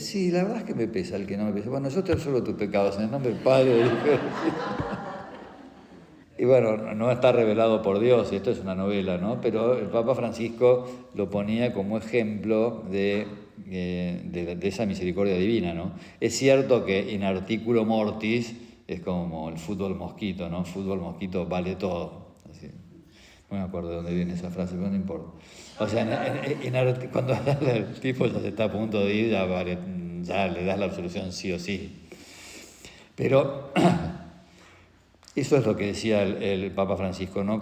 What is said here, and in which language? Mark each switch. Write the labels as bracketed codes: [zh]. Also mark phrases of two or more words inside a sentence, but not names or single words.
[es] Sí, la verdad es que me pesa el que no me pese. Bueno, yo te absuelvo tus pecados en el nombre del Padre, del Hijo. Y bueno, no está revelado por Dios, y esto es una novela, ¿no? Pero el Papa Francisco lo ponía como ejemplo de esa misericordia divina, ¿no? Es cierto que [la] in articulo mortis [es] es como el fútbol mosquito, ¿no? Fútbol mosquito vale todo. Así. No me acuerdo de dónde viene esa frase, pero no importa. O sea, cuando el tipo ya se está a punto de ir, ya le das la absolución sí o sí. Pero eso es lo que decía el Papa Francisco, ¿no?